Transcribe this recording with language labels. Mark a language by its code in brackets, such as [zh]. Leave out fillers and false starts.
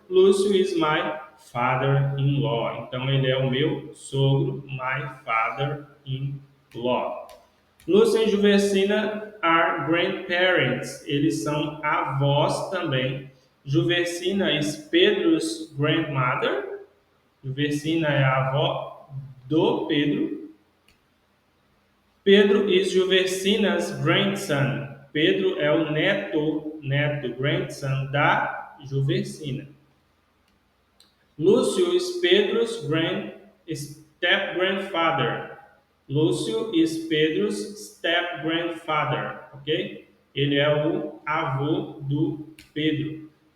[en] Lúcio is my father-in-law. [pt] Então, ele é o meu sogro, [en] my father-in-law. Lúcio e Juversina are grandparents. [pt] Eles são avós também. [en] Juversina is Pedro's grandmother. [pt] Juversina é a avó do Pedro. [en] Pedro is Juversina's grandson. [pt] Pedro é o neto, grandson da Juversina. [en] Lúcio is Pedro's step-grandfather. Lúcio is Pedro's step-grandfather, ok? [pt] Ele é o avô do Pedro.